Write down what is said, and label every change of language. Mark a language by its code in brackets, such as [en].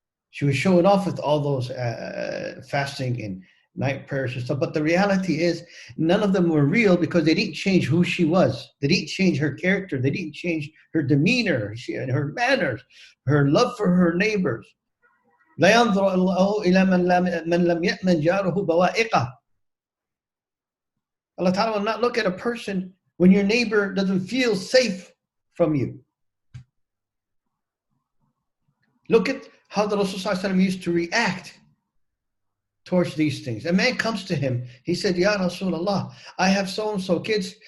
[en] She was showing off with all those fasting and night prayers and stuff, but the reality is none of them were real, because they didn't change who she was. They didn't change her character. They didn't change her demeanor, her manners, her love for her neighbors. [ar] لا ينظر الله إلى من لم يأمن جاره بوائقه. [en] Allah Ta'ala will not look at a person when your neighbor doesn't feel safe from you. Look at how the Rasul sallallahu alaihi wasallam used to react towards these things. A man comes to him, he said, Ya Rasulullah, I have so-and-so kids.